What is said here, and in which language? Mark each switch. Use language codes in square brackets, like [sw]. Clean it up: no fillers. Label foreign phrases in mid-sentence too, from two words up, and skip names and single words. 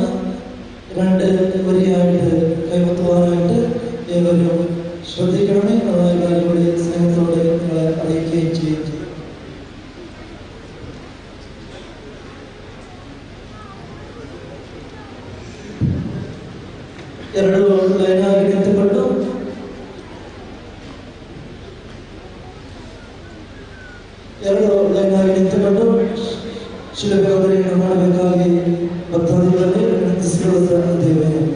[ml] 2 വരിയായിട്ട് കൈമുത്തുവാനായിട്ട് ഏവരും ശ്രദ്ധിക്കണമേ. അതായത് കാര്യങ്ങളെ സ്നേഹത്തോടെ നിങ്ങളെ അറിയിക്കുകയും ചെയ്യും. [kn] ಎರಡು ಲೈನಾಗಿ ನಿಂತುಕೊಂಡು ಶಿಲುಬೆ ಅವರಿಗೆ ಮಾಡಬೇಕಾಗಿ ಭಕ್ತಾದಿಗಳಲ್ಲಿ ವಿನಂತಿಸಿಕೊಳ್ಳುತ್ತಾ ಇದ್ದೇವೆ.